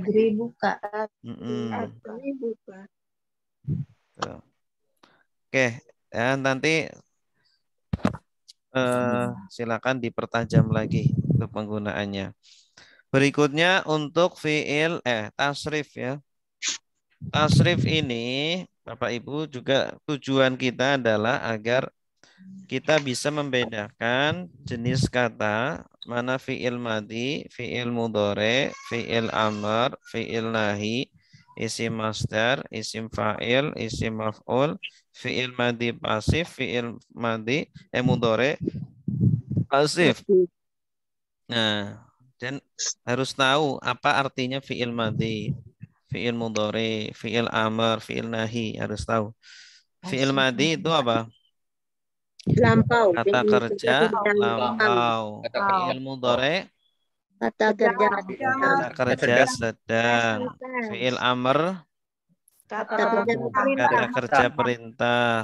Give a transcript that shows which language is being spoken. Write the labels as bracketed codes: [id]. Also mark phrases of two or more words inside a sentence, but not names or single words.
[id] Oke, ya, nanti silakan dipertajam lagi untuk penggunaannya. Berikutnya untuk [ar] فعل تصريف [id] ya. Tasrif ini Bapak Ibu juga tujuan kita adalah agar kita bisa membedakan jenis kata mana [ar] فعل ماضي، فعل مضارع، فعل أمر، فعل نهي، اسم مصدر، اسم فاعل، اسم مفعول، فعل ماضي [id] pasif, [ar] فعل ماضي مضارع [id] pasif. Nah, dan harus tahu apa artinya [ar] فعل ماضي، فعل مضارع، فعل أمر، فعل نهي, [id] harus tahu. [ar] فعل ماضي [id] itu apa? Lampau. Kata kerja lampau. [ar] فعل مضارع [id] kata kerja sedang. [ar] فعل أمر [id] kata kerja perintah.